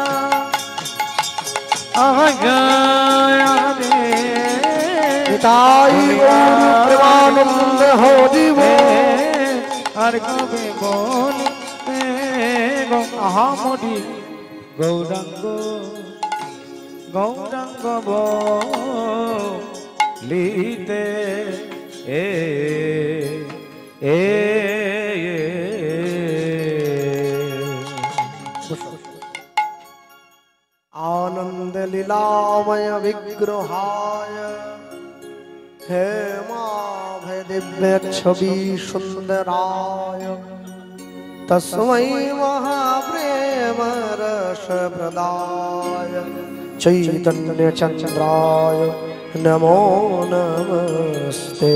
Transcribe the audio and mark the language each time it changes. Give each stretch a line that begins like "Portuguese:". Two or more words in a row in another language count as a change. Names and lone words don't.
Bangla: তাই প্রেমানন্দে হরিব আর কবে বলিতে আহা মরি গৌরাঙ্গ গৌরাঙ্গ বলিতে
Sanskrit: आनंद लीलामय विग्रहाय हे भय दिव्य छवि सुंदराय तस्मै महाप्रेम रस प्रदाय चैतन्य चंद्राय नमो नमस्ते